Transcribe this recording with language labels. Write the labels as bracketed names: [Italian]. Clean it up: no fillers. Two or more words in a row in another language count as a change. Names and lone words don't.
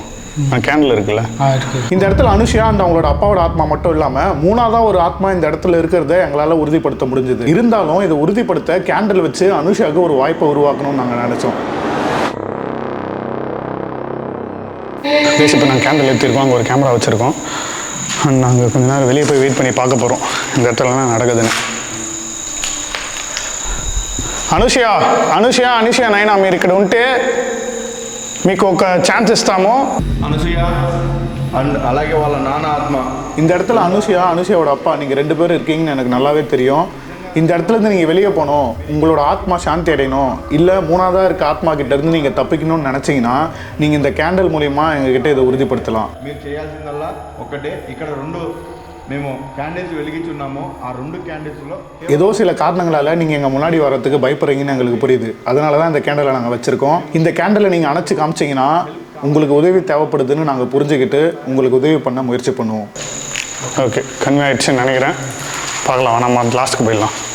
[Tamil] கேண்டில் இருக்குல்ல, இந்த இடத்துல அனுஷியா அண்ட் அவங்களோட அப்பாவோட ஆத்மா மட்டும் இல்லாமல் 3ஆவதாக ஒரு ஆத்மா இந்த இடத்துல இருக்கிறத எங்களால் உறுதிப்படுத்த முடிஞ்சது. இருந்தாலும் இதை உறுதிப்படுத்த கேண்டில் வச்சு அனுஷியாவுக்கு ஒரு வாய்ப்பை உருவாக்கணும்னு நாங்கள் நினச்சோம். இப்போ நாங்கள் கேண்டில் ஏற்றிருக்கோம், அங்கே ஒரு கேமரா வச்சுருக்கோம். அண்ட் நாங்கள் கொஞ்ச நேரம் வெளியே போய் வெயிட் பண்ணி பார்க்க போகிறோம் இந்த இடத்துலலாம் நடக்குதுன்னு. [Telugu] అనుషియా అనుషియా అనుషియా నైనా మీరు ఇక్కడ ఉంటే మీకు ఒక ఛాన్స్ ఇస్తాము. అనసూయ అండ్ అలాగే వాళ్ళ నాన్న ఆత్మ [Tamil] இந்த இடத்துல அனுஷியாவோட அப்பா நீங்கள் 2 பேரும் இருக்கீங்கன்னு எனக்கு நல்லாவே தெரியும். இந்த இடத்துலேருந்து நீங்கள் வெளியே போகணும், உங்களோட ஆத்மா சாந்தி அடையணும், இல்லை 3ஆவதாக இருக்க ஆத்மா கிட்டேருந்து நீங்கள் தப்பிக்கணும்னு நினச்சிங்கன்னா நீங்கள் இந்த கேண்டில் மூலிமா எங்ககிட்ட இதை உறுதிப்படுத்தலாம். [Telugu] మీరు చేయాల్సిందల్లా ఒకటే, ఇక్కడ 2 మేము క్యాండిల్స్ వెలిగించున్నాము. ఆ 2 క్యాండిల్స్లో [Tamil] ஏதோ சில காரணங்களால் நீங்கள் எங்கள் முன்னாடி வரத்துக்கு பயப்படுறீங்கன்னு எங்களுக்கு புரியுது. அதனால தான் இந்த கேண்டலை நாங்கள் வச்சுருக்கோம். இந்த கேண்டலை நீங்கள் அணைச்சி காமிச்சிங்கன்னா உங்களுக்கு உதவி தேவைப்படுதுன்னு நாங்கள் புரிஞ்சுக்கிட்டு உங்களுக்கு உதவி பண்ண முயற்சி பண்ணுவோம். ஓகே, கன்வே ஆயிடுச்சுன்னு நினைக்கிறேன். பார்க்கலாம், நம்ம லாஸ்ட்டுக்கு போயிடலாம்.